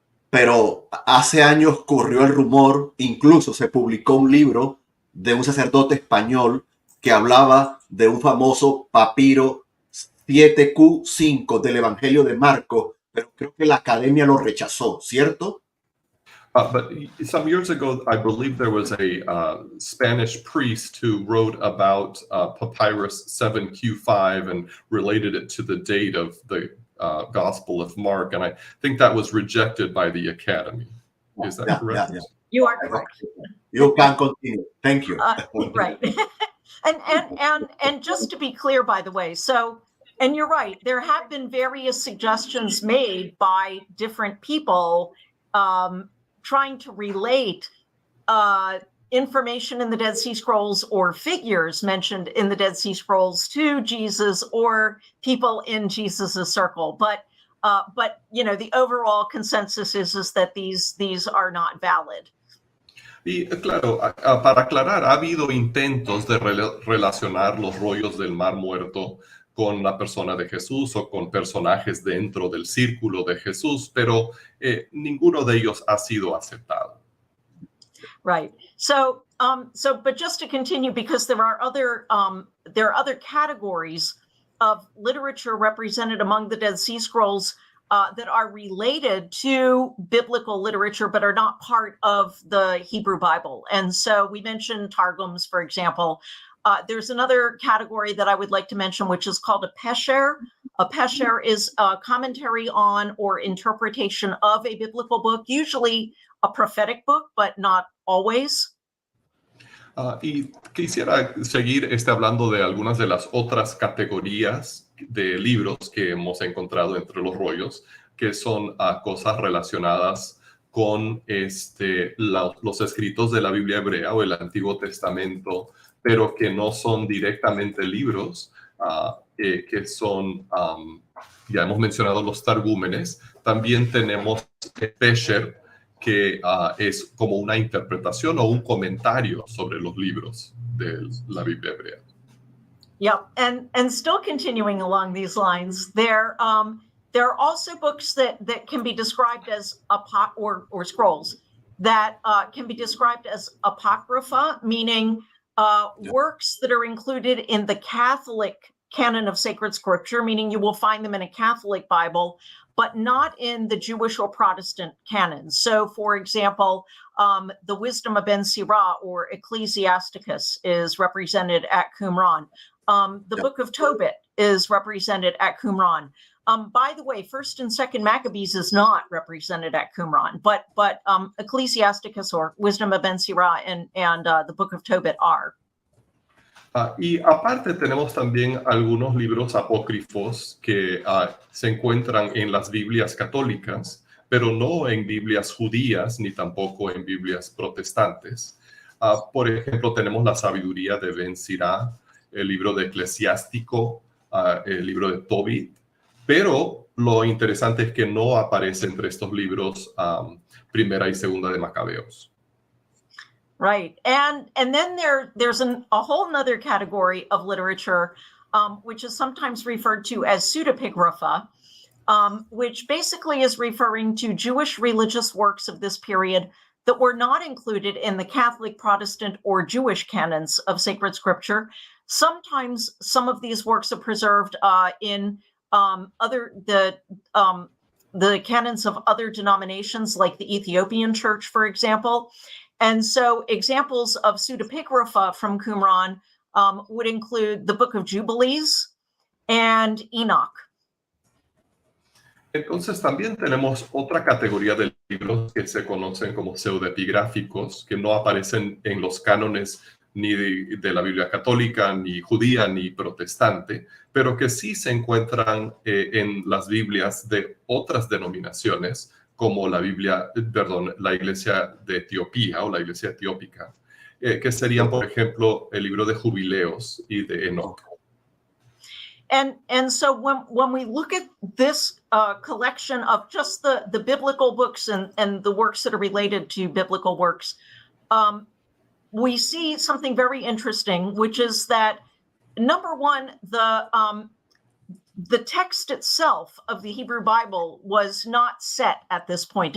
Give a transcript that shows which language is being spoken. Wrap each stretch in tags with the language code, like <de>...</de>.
<es>Pero hace años corrió el rumor, incluso se publicó un libro de un sacerdote español que hablaba de un famoso papiro 7Q5 del Evangelio de Marcos, pero creo que la academia lo rechazó, ¿cierto?</es> <en>But some years ago, I believe there was a Spanish priest who wrote about Papyrus 7Q5 and related it to the date of the Gospel of Mark. And I think that was rejected by the Academy. Is that correct? Yeah. You are correct. You can continue. Thank you. Right. and just to be clear, by the way, so, and you're right, there have been various suggestions made by different people trying to relate information in the Dead Sea Scrolls or figures mentioned in the Dead Sea Scrolls to Jesus or people in Jesus's circle. But you know, the overall consensus is that these are not valid.</en> <es>Y claro, para aclarar, ha habido intentos de relacionar los rollos del Mar Muerto con la persona de Jesús o con personajes dentro del círculo de Jesús, pero ninguno de ellos ha sido aceptado.</es> <en>Right. So, but just to continue, because there are other categories of literature represented among the Dead Sea Scrolls that are related to biblical literature, but are not part of the Hebrew Bible. And so we mentioned Targums, for example. There's another category that I would like to mention, which is called a pesher. A pesher is a commentary on or interpretation of a biblical book, usually a prophetic book, but not always.</en> <es>Y quisiera seguir hablando de algunas de las otras categorías de libros que hemos encontrado entre los rollos, que son cosas relacionadas con los escritos de la Biblia hebrea o el Antiguo Testamento, pero que no son directamente libros, que son, ya hemos mencionado los targúmenes. También tenemos Pesher, que es como una interpretación o un comentario sobre los libros de la Biblia hebrea.</es> <en>Yeah, and still continuing along these lines, there are also books that can be described as or scrolls that can be described as apocrypha, meaning works that are included in the Catholic canon of sacred scripture, meaning you will find them in a Catholic Bible, but not in the Jewish or Protestant canons. So, for example, the Wisdom of Ben Sirah or Ecclesiasticus is represented at Qumran. The Book of Tobit is represented at Qumran. By the way, 1st and 2nd Maccabees is not represented at Qumran, but Ecclesiasticus or Wisdom of Ben Sirah and the Book of Tobit are.</en> <es>Y aparte tenemos también algunos libros apócrifos que se encuentran en las Biblias católicas, pero no en Biblias judías ni tampoco en Biblias protestantes. Por ejemplo, tenemos la Sabiduría de Ben Sirah, el libro de Eclesiástico, el libro de Tobit, pero lo interesante es que no aparece entre estos libros Primera y Segunda de Macabeos.</es> <en>Right. And then there's a whole nother category of literature, which is sometimes referred to as pseudepigrapha, which basically is referring to Jewish religious works of this period that were not included in the Catholic, Protestant, or Jewish canons of sacred scripture. Sometimes some of these works are preserved in the canons of other denominations, like the Ethiopian Church, for example. And so examples of pseudepigrapha from Qumran would include the Book of Jubilees and Enoch.</en> <es>Entonces también tenemos otra categoría de libros que se conocen como pseudepigráficos, que no aparecen en los cánones ni de la Biblia católica, ni judía, ni protestante, pero que sí se encuentran en las Biblias de otras denominaciones, como la Iglesia de Etiopía o la Iglesia etiópica, que serían, por ejemplo, el libro de Jubileos y de Enoch.</es> <en>And so when we look at this collection of just the biblical books and the works that are related to biblical works, we see something very interesting, which is that, number one, the text itself of the Hebrew Bible was not set at this point.</en>